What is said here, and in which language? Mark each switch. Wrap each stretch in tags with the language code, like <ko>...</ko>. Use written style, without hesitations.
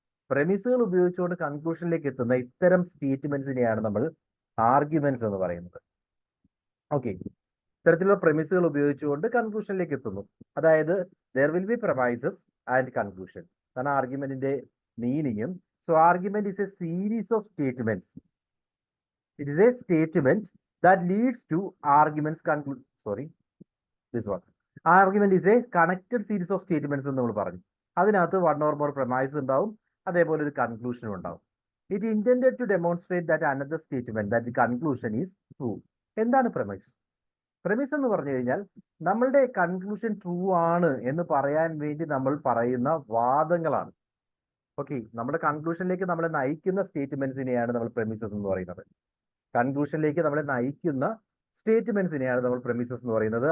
<ml>പ്രെമിസുകൾ ഉപയോഗിച്ചുകൊണ്ട് കൺക്ലൂഷനിലേക്ക് എത്തുന്ന ഇത്തരം സ്റ്റേറ്റ്മെന്റ്സിനെയാണ് നമ്മൾ ആർഗ്യുമെന്റ്സ് എന്ന് പറയുന്നത്. ഓക്കെ, ഇത്തരത്തിലുള്ള പ്രെമിസുകൾ ഉപയോഗിച്ചുകൊണ്ട് കൺക്ലൂഷനിലേക്ക് എത്തുന്നു. അതായത്</ml> <en>there will be premises and conclusion,</en> <ml>അതാണ് ആർഗ്യുമെന്റിന്റെ മീനിങ്ങും.</ml> <en>So argument is a series of statements. It is a statement that leads to arguments this one. Argument is a connected series of statements</en> <ml>എന്ന് നമ്മൾ പറഞ്ഞു. അതിനകത്ത് 1 or more premises ഉണ്ടാവും, അതേപോലെ ഒരു കൺക്ലൂഷനും ഉണ്ടാവും.</ml> <en>It intended to demonstrate that another statement, that the conclusion is true.</en> <ml>എന്താണ് premise? Premise എന്ന് പറഞ്ഞു കഴിഞ്ഞാൽ നമ്മളുടെ കൺക്ലൂഷൻ ട്രൂ ആണ് എന്ന് പറയാൻ വേണ്ടി നമ്മൾ പറയുന്ന വാദങ്ങളാണ്. ഓക്കെ, നമ്മുടെ കൺക്ലൂഷനിലേക്ക് നമ്മളെ നയിക്കുന്ന സ്റ്റേറ്റ്മെന്റ്സിനെയാണ് നമ്മൾ പ്രെമിസസ് എന്ന് പറയുന്നത്. കൺക്ലൂഷനിലേക്ക് നമ്മളെ നയിക്കുന്ന സ്റ്റേറ്റ്മെന്റ്സിനെയാണ് നമ്മൾ പ്രെമിസസ് എന്ന് പറയുന്നത്.</ml>